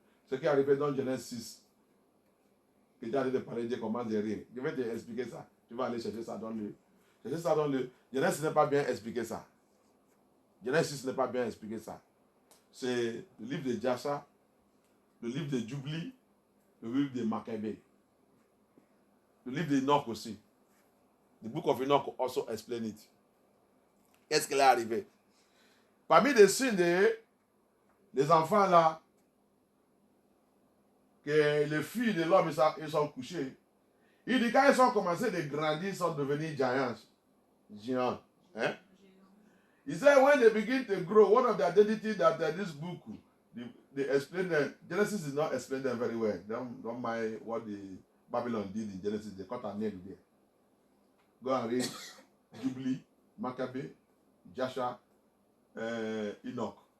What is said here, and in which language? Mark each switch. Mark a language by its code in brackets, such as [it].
[fr] Ce qui est arrivé dans Genèse 6, que tu as dit de parler, Dieu commence de rire. Je vais te expliquer ça. Tu vas aller chercher ça dans le... Chercher ça dans le... Genèse 6 n'est pas bien expliqué ça. Genèse 6 n'est pas bien expliqué ça. C'est le livre de Jasha, le livre de Jubli, le livre de Maccabée. Le livre d'Enoch aussi. [en] The book of Enoch also explain it. [fr] Qu'est-ce qui est arrivé? Parmi les signes des enfants là, que les filles de l'homme ils sont couchés, il dit quand ils ont commencé de grandir, ils sont devenus géants. Hein? [en] He said when they begin to grow, one of the identities that this book, they explain them. Genesis is not explained them very well. Don't mind what the Babylon did in Genesis. They cut a name there. Go and read Jubilee, Maccabee, Jasher, Enoch.